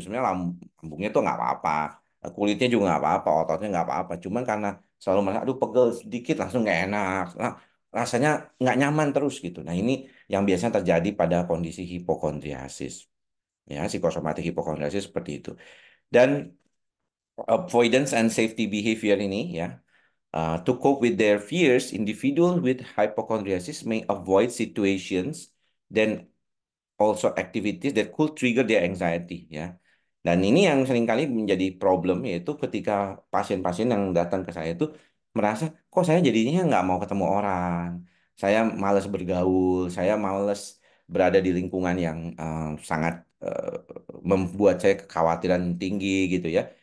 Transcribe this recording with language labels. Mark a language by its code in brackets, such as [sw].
[id] Sebenarnya lambungnya tuh nggak apa-apa, kulitnya juga nggak apa-apa, ototnya nggak apa-apa. Cuman karena selalu merasa, aduh pegel sedikit langsung nggak enak, nah, rasanya nggak nyaman terus gitu. Nah ini yang biasanya terjadi pada kondisi hipokondriasis, ya psikosomatik hipokondriasis seperti itu. Dan [en] avoidance and safety behavior [id] ini ya. [en] To cope with their fears, individuals with hypochondriasis may avoid situations then also activities that could trigger their anxiety ya. [id] Dan ini yang seringkali menjadi problem yaitu ketika pasien-pasien yang datang ke saya itu merasa kok saya jadinya nggak mau ketemu orang, saya malas bergaul, saya malas berada di lingkungan yang sangat membuat saya kekhawatiran tinggi gitu ya.